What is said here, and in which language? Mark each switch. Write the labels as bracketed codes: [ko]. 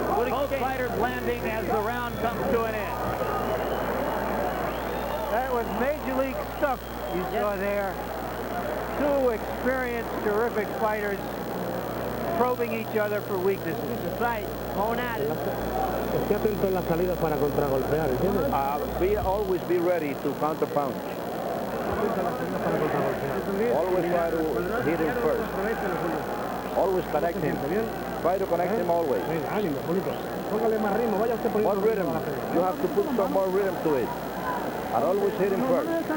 [en] Both fighters landing as the round comes to an end. That was major league stuff you saw there. Two experienced, terrific fighters probing each other for weaknesses. That's right, going at it. [es] Esté atento en la salida para contragolpear, ¿entiendes? [en] Always be ready to counter punch. Always try to hit him first. Always connect him. Try to connect him always. More rhythm. You have to put some more rhythm to it. And always hit him first.